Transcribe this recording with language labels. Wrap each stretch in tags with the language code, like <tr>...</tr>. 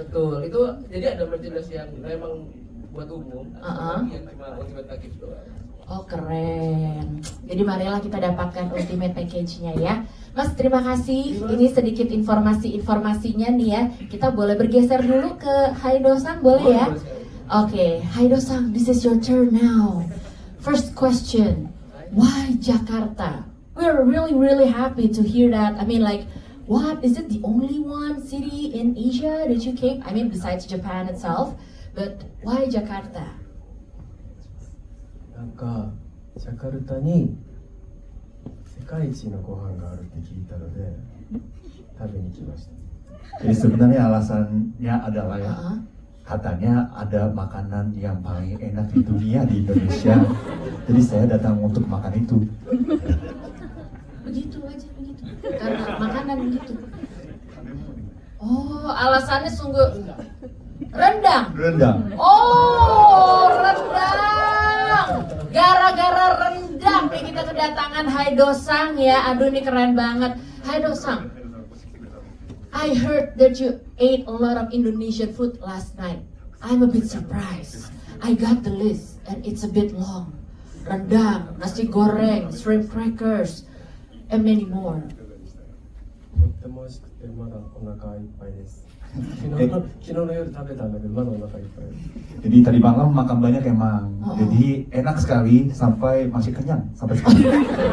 <id>Betul, itu jadi ada merchandise yang memang buat umum, Uh-uh. yang cuma ultimate package doang. Oh keren. Jadi marilah kita dapatkan ultimate package-nya ya. Mas terima kasih. Ini sedikit informasinya nih ya. Kita boleh bergeser dulu ke Haido-san boleh ya? Boleh sekali.</id> <en>Oke, Haido-san, this is your turn now. First question, why Jakarta? We're really happy to hear that. I mean like, what, is it the only one city in Asia that you came? I mean besides Japan itself, but why Jakarta?</en> <ja>なんかジャカルタに世界一のご飯があるって聞いたので食べに来ました。</ja> <id>Jadi sebenarnya alasannya adalah ya, Uh-uh. katanya ada makanan yang paling enak di dunia di Indonesia. Jadi saya datang untuk makan itu. Begitu aja begitu. Karena makanan begitu. Oh, alasannya sungguh rendang. Rendang. Oh, rendang. Gara-gara rendang nih kita kedatangan Haido-san ya. Aduh ini keren banget.</id> <en>Haido-san, I heard that you ate a lot of Indonesian food last night. I'm a bit surprised. I got the list and it's a bit long. Rendang, nasi goreng, shrimp crackers, and many more.</en> <ja>とっても美味しくてまだお腹いっぱいです。昨日の夜食べたんだけどまだお腹いっぱいです。</ja> <id>Jadi tadi malam makan banyak emang. Oh. Jadi enak sekali sampai masih kenyang sampai sekarang.</id>